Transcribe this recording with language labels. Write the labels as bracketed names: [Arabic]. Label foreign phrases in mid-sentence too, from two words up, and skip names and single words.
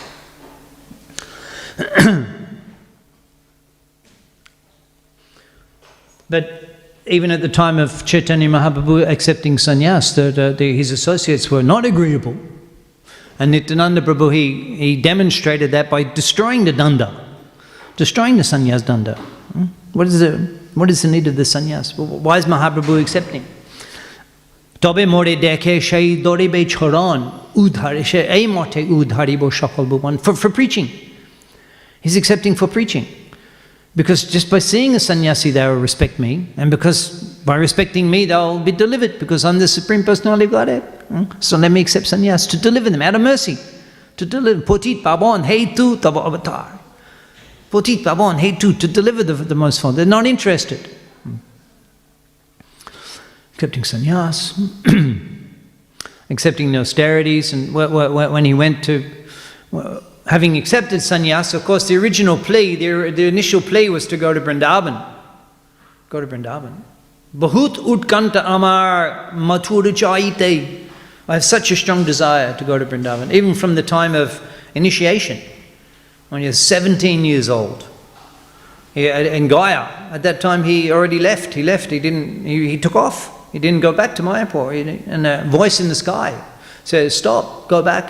[English] But even at the time of Chaitanya Mahaprabhu accepting sannyas, his associates were not agreeable. And Nityananda Prabhu, he demonstrated that by destroying the danda, destroying the sannyas danda. What is the need of the sannyas? Why is Mahaprabhu accepting? [Bangla] তবে মোরে দেখে সেই ধরিবে চরণ উদ্ধারি সে এই মতে উদ্ধারি ব সকল ভুবন, [English] for preaching. He's accepting for preaching. Because just by seeing a sannyasi, they will respect me, and because by respecting me, they'll be delivered, because I'm the Supreme Personality of Godhead. So let me accept sannyas to deliver them out of mercy. To deliver, [Bangla] পতিত পাবন হেতু তব অবতার. পতিত পাবন হেতু, [English] to deliver the most fond. They're not interested. Accepting sannyas, accepting the austerities, and when he went to... having accepted sannyas, of course, the original plea, the initial plea was to go to Vrindavan. Go to Vrindavan. [Bangla] বহুত উৎকণ্ঠা আমার মথুর চাইতে. [English] I have such a strong desire to go to Vrindavan, even from the time of initiation, when he was 17 years old. In Gaya, at that time he already left. He took off. He didn't go back to Mayapur. And a voice in the sky says, stop, go back.